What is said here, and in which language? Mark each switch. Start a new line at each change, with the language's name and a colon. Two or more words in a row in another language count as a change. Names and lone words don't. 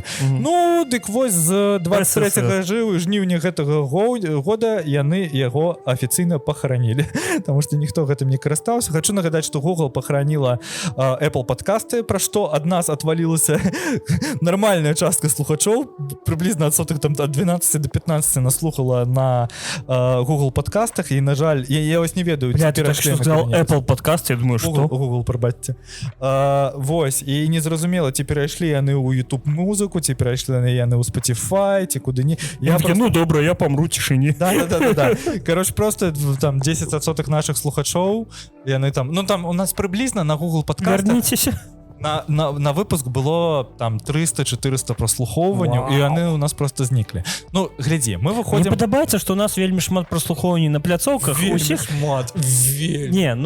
Belarusian: Ну, дык вось з 23 жніўня гэтага года яны яго афіцыйна пахаранілі, таму што ніхто гэтым не карыстаўся. Хачу нагадаць, што Google пахараніла Apple падкасты, пра што ад нас отвалілася нармальная частка слухачоў, прыблізна ад 12 до 15 наслухала на Google подкастах, і, на жаль, я ось не ведаю.
Russian: Бля, ты так что сказал Apple подкаст, я думаю, что? Google,
Belarusian: прабачце. Вось, і незразумела, ці перайшлі яны ў YouTube музыку, ці перайшлі яны ў Spotify, ці куды не. Ну, добра, я помру цішыні. Да. Короче, просто там 10% наших слухачоў, яны там, ну там у нас прыблізна на Google подкастах. Верніцеся. На выпуск было там 300-400 праслухоўванняў, і яны у нас просто зніклі. Ну, глядзі, мы выходзім... Мне падабаецца, што у нас вельмі шмат праслухоўванняў на пляцоўках. Вельмі шмат. Не, ну...